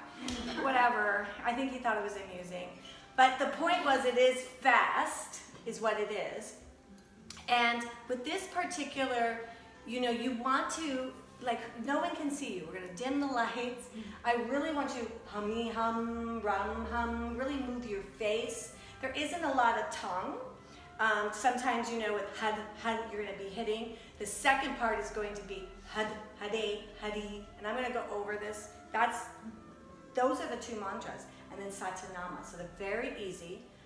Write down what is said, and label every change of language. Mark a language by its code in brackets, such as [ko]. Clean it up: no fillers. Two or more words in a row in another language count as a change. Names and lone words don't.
[en] Whatever. I think he thought it was amusing. But the point was, it is fast, is what it is. And with this particular, you know, you want to, like, no one can see you. We're going to dim the lights. I really want you hummy hum, rum hum, really move your face. There isn't a lot of tongue. Sometimes, you know, with had, you're going to be hitting. The second part is going to be had, hade, hadi. And I'm going to go over this. Those are the two mantras. And then Satanama. So they're very easy.